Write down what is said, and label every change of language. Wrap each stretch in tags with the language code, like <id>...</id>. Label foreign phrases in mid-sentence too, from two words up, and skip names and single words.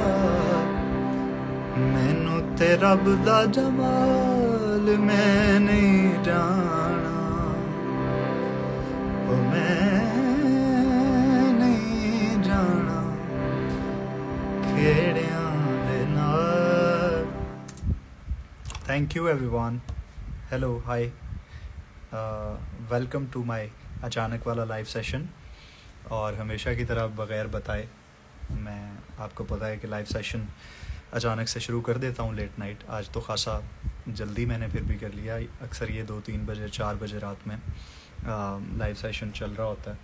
<pa>ਮੈਨੂੰ ਤੇ ਰੱਬ ਦਾ ਜਮਾਲ ਮੈਂ ਨਹੀਂ ਜਾਣਾ ਓ ਮੈਂ ਨਹੀਂ ਜਾਣਾ ਖੇੜਿਆਂ ਦੇ ਨਾਲ।</pa> <en>Thank you everyone. Hello hi, welcome to my</en> <hi>अचानक वाला</hi> <en>live session.</en> <hi>और हमेशा की तरह बग़ैर बताए मैं आपको पता है कि</hi> <en>live session</en> <hi>अचानक से शुरू कर देता हूँ</hi> <en>late night.</en> <hi>आज तो ख़ासा जल्दी मैंने फिर भी कर लिया। अक्सर ये 2-3 बजे 4 बजे रात में</hi> <en>live session</en> <hi>चल रहा होता है।</hi>